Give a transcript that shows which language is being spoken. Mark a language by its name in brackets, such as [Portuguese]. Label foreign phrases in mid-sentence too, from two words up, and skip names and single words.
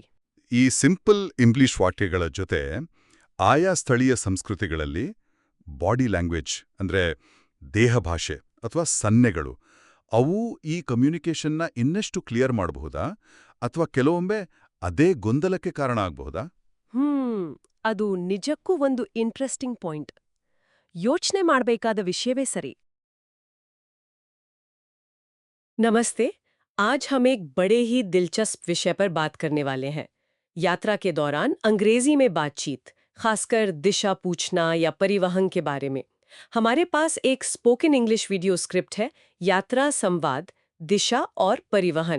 [Kannada] ಈ [English] simple English [Kannada] ವಾಕ್ಯಗಳ ಜೊತೆ ಆಯಾ ಸ್ಥಳೀಯ ಸಂಸ್ಕೃತಿಗಳಲ್ಲಿ [English] body language [Kannada] ಅಂದ್ರೆ ದೇಹ ಭಾಷೆ ಅಥವಾ ಸನ್ನೆಗಳು, ಅವು ಈ ಕಮ್ಯುನಿಕೇಷನ್ನ ಇನ್ನಷ್ಟು ಕ್ಲಿಯರ್ ಮಾಡಬಹುದಾ ಅಥವಾ ಕೆಲವೊಮ್ಮೆ ಅದೇ ಗೊಂದಲಕ್ಕೆ ಕಾರಣ ಆಗಬಹುದಾ? ಅದು ನಿಜಕ್ಕೂ ಒಂದು [English] interesting point. [Kannada] ಯೋಚನೆ ಮಾಡಬೇಕಾದ ವಿಷಯವೇ ಸರಿ. [Hindi] नमस्ते। आज हम एक बड़े ही दिलचस्प विषय पर बात करने वाले हैं। यात्रा के दौरान अंग्रेजी में बातचीत, खासकर दिशा पूछना या परिवहन के बारे में। हमारे पास एक [English] spoken English video script [Hindi] है, यात्रा संवाद, दिशा और परिवहन।